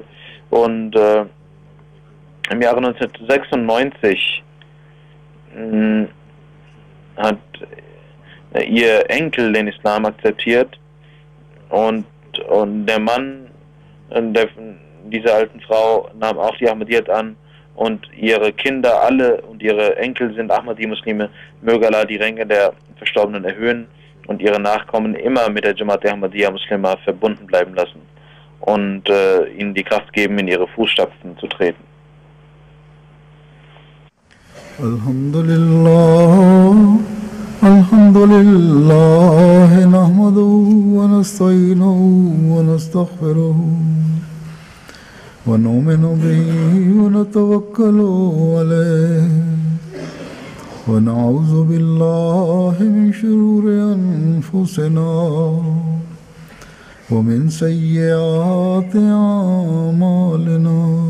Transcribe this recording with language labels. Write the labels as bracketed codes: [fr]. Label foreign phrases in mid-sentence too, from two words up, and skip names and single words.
[de] Und im Jahre 1996 hat ihr Enkel den Islam akzeptiert und der Mann dieser alten Frau nahm auch die Ahmadiyyat an und ihre Kinder alle und ihre Enkel sind Ahmadi-Muslime. Möge Allah die Ränge der Verstorbenen erhöhen und ihre Nachkommen immer mit der Jamaat der Ahmadiyya Muslima verbunden bleiben lassen und ihnen die Kraft geben, in ihre Fußstapfen zu treten. [ar] الحمد لله، نحمده ونستعينه ونستغفره ونؤمن به ونتوكل عليه ونعوذ بالله من شرور أنفسنا ومن سيئات أعمالنا.